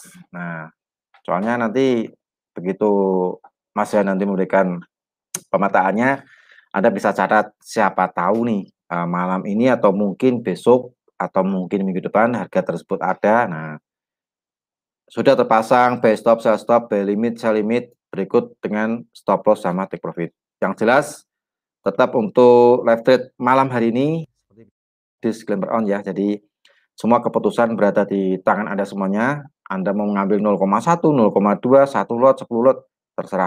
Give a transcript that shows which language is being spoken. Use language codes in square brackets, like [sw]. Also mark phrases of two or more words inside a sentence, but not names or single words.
[id] Nah, soalnya nanti begitu Mas ya nanti memberikan pemetaannya, Anda bisa catat siapa tahu nih malam ini atau mungkin besok atau mungkin minggu depan harga tersebut ada. Nah, sudah terpasang [en] buy stop, sell stop, buy limit, sell limit, [id] berikut dengan [en] stop loss [id] sama [en] take profit. [id] Yang jelas, tetap untuk [en] live trade [id] malam hari ini, [en] disclaimer on [id] ya, jadi semua keputusan berada di tangan Anda semuanya. Anda mau mengambil 0,1, 0,2, 1 lot, 10 lot, terserah.